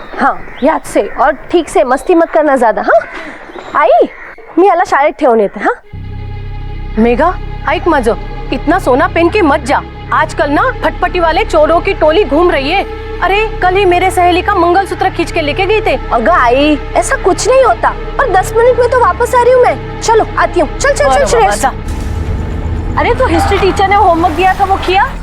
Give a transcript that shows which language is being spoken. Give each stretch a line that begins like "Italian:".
Hindi: हाँ याद से, और ठीक से मस्ती मत करना ज्यादा.
Marathi: हाँ आई मी याला शाळेत ठेवून येते. हाँ
Hindi: मेघा
Marathi: ऐक माझं,
Hindi: इतना सोना पहन के मत जा. आजकल ना फटफटी वाले चोरों की टोली घूम रही है. अरे कल ही मेरे सहेली का मंगलसूत्र खींच के लेके गई थे. अगर आई ऐसा कुछ नहीं होता, और 10 मिनट में तो वापस आ रही हूँ मैं. चलो आती हूँ. चल चल चल श्रेष्ठ. अरे तो हिस्ट्री टीचर ने होमवर्क दिया था वो किया?